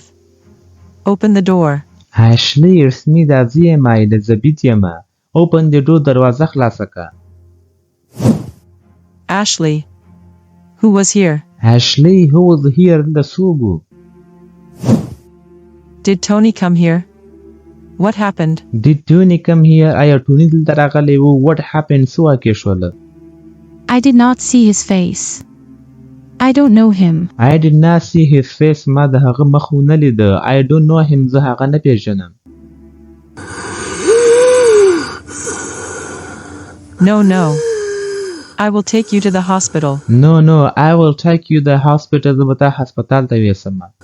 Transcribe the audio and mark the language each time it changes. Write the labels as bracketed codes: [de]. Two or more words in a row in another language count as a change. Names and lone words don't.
[en] Open the door. Ashley, it's me. [ps] دا زه یم. Elizabeth یم. [en] Open the door. [ps] دروازه خلاصه کړه. [en] Ashley. Who was here? Ashley, who was here? [ps] د څوک و؟ [en] Did Tony come here? What happened? Did Tony come here? [ps] آیا ټوني دلته راغلی و؟ [en] What happened? [ps] څه واقع شول؟ [en] I did not see his face. I don't know him. I did not see his face. [ps] ما د هغه مخ ونه لیده. [en] I don't know him. [ps] زه هغه نه پیژنم. [en] No, no. I will take you to the hospital. No, no. I will take you to the hospital. [ps] زه به تا هسپتال ته یوسم.